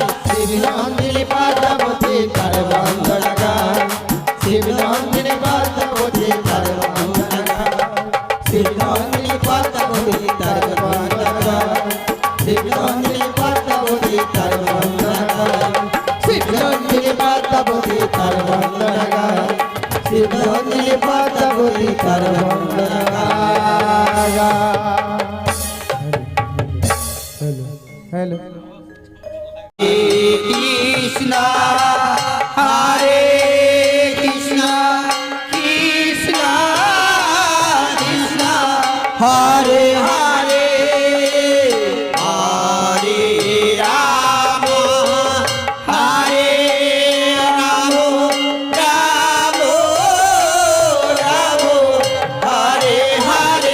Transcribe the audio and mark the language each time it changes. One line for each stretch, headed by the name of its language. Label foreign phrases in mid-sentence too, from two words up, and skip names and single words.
Bangla: শিবনন্দিনী পদ্মাবতী তার বন্দনা গায়, শিবনন্দিনী পদ্মাবতী তার বন্দনা গায়, শিবনন্দিনী পদ্মাবতী তার বন্দনা গায়, শিবনন্দিনী পদ্মাবতী তার বন্দনা গায়, শিবনন্দিনী পদ্মাবতী তার বন্দনা গায়, শিবনন্দিনী পদ্মাবতী তার বন্দনা গায়।
Sanskrit: হ্যালো কৃষ্ণ হরে কৃষ্ণ, কৃষ্ণ কৃষ্ণ হরে হরে, হরে রাম হরে রাম, রাম রাম হরে হরে।